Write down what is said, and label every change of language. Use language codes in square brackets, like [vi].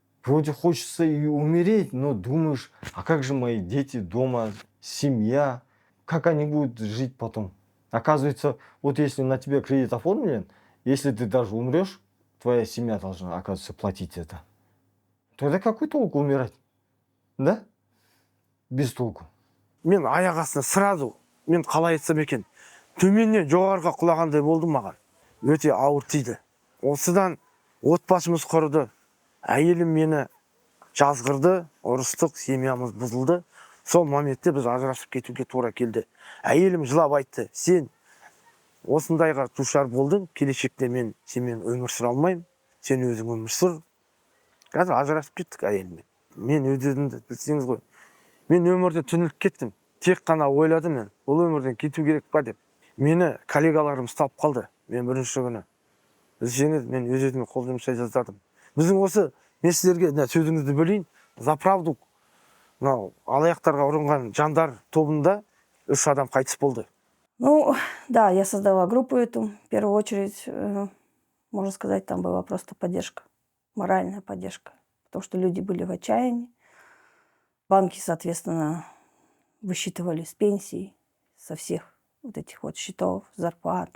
[ru] Вроде хочется и умереть, но думаешь, а как же мои дети дома, семья? Как они будут жить потом? Оказывается, вот если на тебе кредит оформлен, если ты даже умрешь, твоя семья должна, оказывается, платить это. Тогда какой толк умирать? Да? Без толку. [kk] Мен аяқ астынан сразу, мен қалай айтсам екен, төменнен жоғарыға құлағандай болды маған. Өте ауыр тиді. Осыдан отбасымыз құрды. Әйелім мені жазғырды, ұрыстық, семьямыз бұзылды. Сол моментте біз ажырасып кетуге тура келді. Әйелім жылап айтты, сен осындайға душар болдың, келешекте мен сенімен өмір сүре алмаймын, сен өзің өмір сүр. Қазір ажырасып кеттік әйеліммен. Мен өз-өзімді білсеңіз ғой, мен өмірден түңіліп кеттім. Тек қана ойладым мен, бұл өмірден кету керек па деп. Мені коллегаларым ұстап қалды. Мен бірінші күні. Білсеңіз, мен өз-өзіме қол жұмсай жаздадым. Біздің осы, мен сіздерге сөзіңізді бөлейін, [ru] за правду, [kk] алаяқтарға ұрынған жандар тобында 3 адам қайтыс болды. [ru] Ну, да, я создала группу эту. В первую очередь, можно сказать, там была просто поддержка, моральная поддержка. Потому что люди были в отчаянии. Банки, соответственно, высчитывали с пенсий, со всех вот этих вот счетов, зарплат.